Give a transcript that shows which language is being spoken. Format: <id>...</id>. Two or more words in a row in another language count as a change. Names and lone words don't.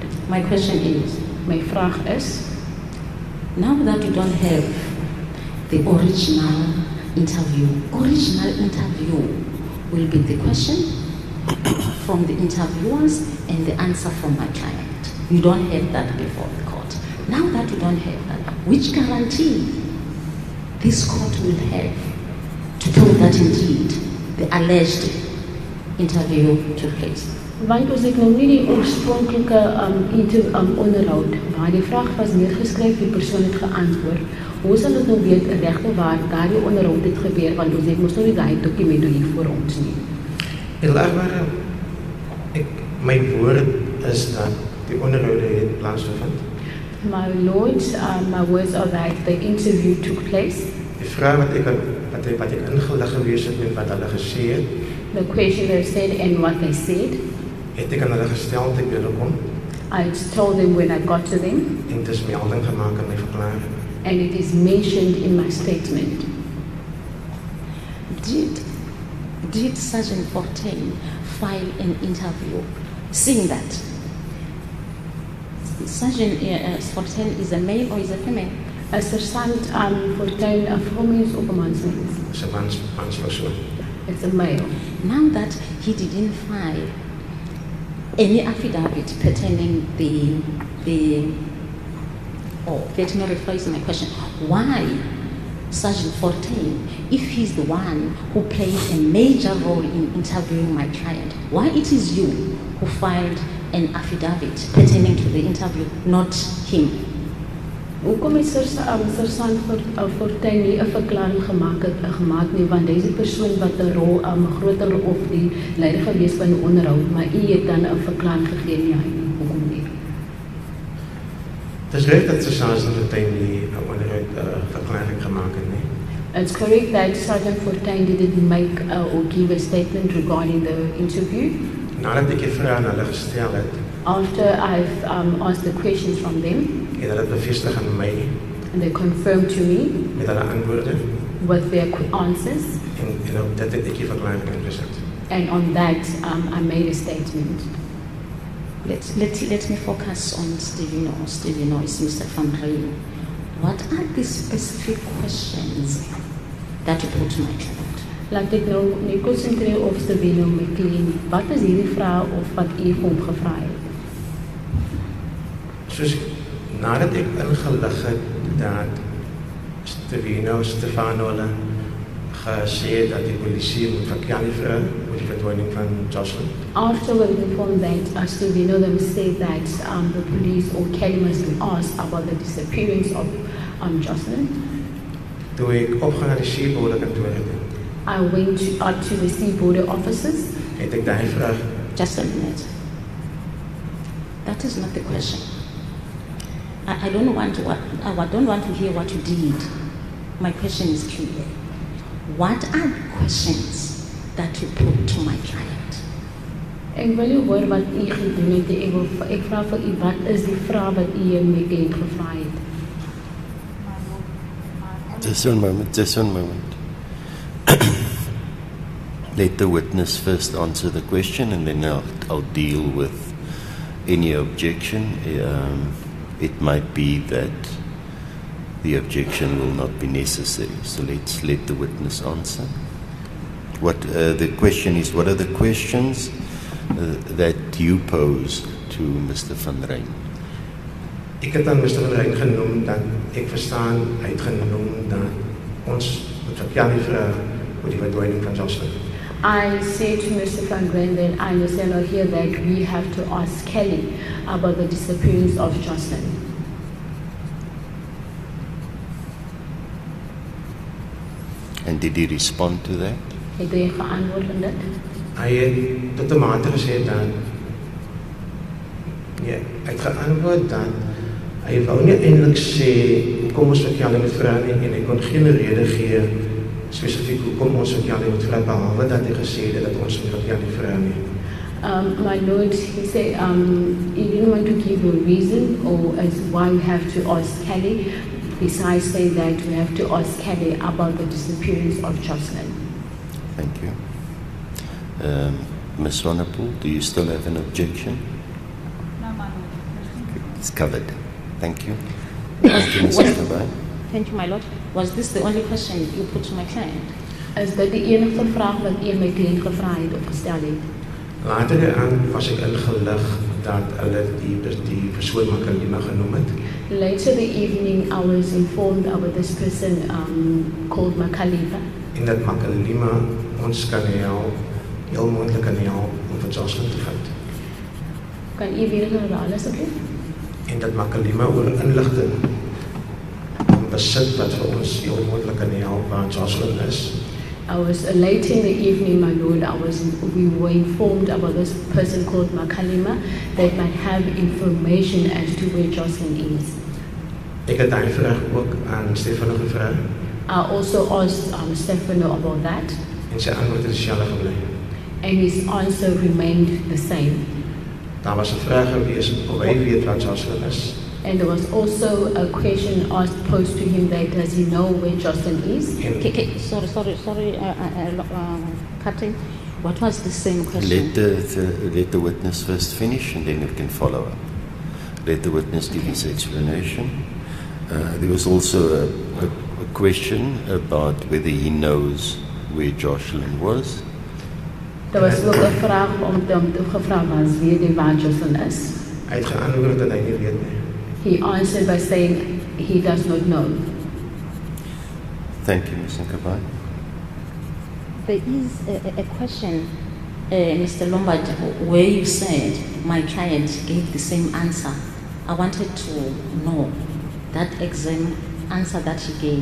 <en>My question is,</en> <af>My vraag is,</af> <en>now that you don't have the original interview will be the question from the interviewers and the answer from my client. You don't have that before the court. Now that you don't have that, which guarantee this court will have to prove that indeed the alleged interview took place?</en> <af>want ons het nou nie die oorspronklike onderhoud, waar die vraag was neergeskryf, die persoon het geantwoord. Hoe sal ons nou weet regte waar daardie onderhoud het gebeur, want ons het mos nou nie daai dokument hier voor ons nie. Eerlikwaar, my woord is dat die onderhoude het plaasgevind.</af> <en>My lords, my words are that the interview took place.</en> <af>Die vraag wat ek ingelig gewees het met wat hulle gesê het,</af> <en>The question they said and what they said,</en> <af>het ek aan hulle gestel te binnenkom</af> <en>I told them when I got to them,</en> <af>en het is melding gemaak in my verklaring.</af> <en>and it is mentioned in my statement. Did Sergeant Fortin file an interview saying that Sergeant Fortin is a male or is a female? Sergeant Fortuin, a female of a man's name.</en> <af>Dis 'n manspersoon.</af> <en>It's a male. Now that he didn't file any affidavit pertaining let me rephrase my question. Why Sergeant Fortin, if he's the one who played a major role in interviewing my client, why it is you who filed an affidavit pertaining to the interview, not him?</en> <af>Hoekom het Sergeant Fortuin nie 'n verklaring gemaak nie, want hy is die persoon wat 'n rol, 'n groter of die leier gewees van die onderhoud, maar u het dan 'n verklaring gegee nie, hoekom nie? Het is reg dat Sergeant Fortuin nie 'n onderhoud verklaring gemaak het nie.</af> <en>It's correct that Sergeant Fortuin didn't make or give a statement regarding the interview.</en> <af>Nadat ek die vraag aan hulle gestel het,</af> <en>After I've asked the questions from them,</en> <af>het hulle bevestig aan my</af> <en>and they confirmed to me</en> <af>met hulle antwoorde</af> <en>with their answers,</en> <af>en op dit het ek die verklaring ingesit.</af> <en>and on that I made a statement. Let me focus on Stevie Noyes, Mr. Van Rijn. What are the specific questions that you put to my client?</en> <af>Laat ek nou nie konsentreer op Stevino McLean. Wat is hierdie vraag of wat u vir hom gevra het? Soos nadat ek ingelig het dat Stefano hulle gesê het dat die polisie moet verklaar vir oor die verdwyning van Joshlin.</af> <en>After we informed that Stevino them said that the police or Kelly must be asked about the disappearance of Joshlin,</en> <af>Toe ek opgaan na die seebode kantoor het,</af> <en>I went out to the sea border officers.</en> <af>het ek daai vraag</af> <en>Just a minute. That is not the question. I don't want to hear what you did. My question is clear. What are the questions that you put to my client?</en> <af>Ek wil nie hoor wat u gedoen het. Ek vra vir u, wat is die vraag wat u my kliënt gevra het?</af> <en>Just one moment. Let the witness first answer the question, and then I'll deal with any objection. It might be that the objection will not be necessary. So let's let the witness answer. What the question is, what are the questions that you pose to Mr. Van Rijn?</en> <af>Ek het aan Mr. Van Rijn genoem dat ek verstaan, hy het genoem dat ons moet verklaar die vraag oor die verdwyning van Joshlin.</af> <en>I said to Mr. Van Rijn that I understand or hear that we have to ask Kelly about the disappearance of Joshlin. And did he respond to that?</en> <af>Het hy geantwoord aan dit? Hy het tot 'n mate gesê dat nee, hy het geantwoord dat hy wou nie eintlik sê hoekom ons vir Kelly moet vra nie en hy kon geen rede gee spesifiek hoekom ons vir Kelly moet vra behalwe dat hy gesê het dat ons vir Kelly vra nie.</af> <en>My Lord, he said he didn't want to give a reason or as why we have to ask Kelly, besides saying that we have to ask Kelly about the disappearance of Joshlin. Thank you. Ms. Swanepoel, do you still have an objection? No, my Lord. It's covered. Thank you. Thank you, Mr. Kabay. Thank you, my Lord. Was this the only question you put to my client?</en> <af>Is dit die enigste vraag wat u my kliënt gevra het of gestel het? Later aan was ek ingelig dat hulle die persoon Makalima genoem het.</af> <en>Later the evening, I was informed about this person called Makalima.</en> <af>En dat Makalima ons kan help, heel moontlik kan help om vir Joshlin te vind. Kan u weer herhaal asseblief? En dat Makalima oor inligting besit wat vir ons heel moontlik kan help waar Joshlin is.</af> <en>I was late in the evening, my Lord. We were informed about this person called Makalima that might have information as to where Joshlin is.</en> <af>Ek het daai vraag ook aan Stefano gevra.</af> <en>I also asked Stefano about that,</en> <af>En sy antwoord het dieselfde gebly.</af> <en>and his answer remained the same.</en> <af>Daar was 'n vraag gewees of hy weet wat Joshlin is.</af> <en>And there was also a question posed to him that does he know where Joshlin is? Sorry, Captain. What was the same question? Let the witness first finish and then we can follow up. Let the witness give his explanation. There was also a question about whether he knows where Joshlin was. There was</en> <af>ook 'n vraag om te gevra was weet hy waar Joshlin is? Hy het geantwoord dat hy nie weet nie.</af> <en>He answered by saying he does not know. Thank you, Ms. Nkabay. There is a question, Mr. Lombard, where you said my client gave the same answer. I wanted to know that exam answer that he gave.</en>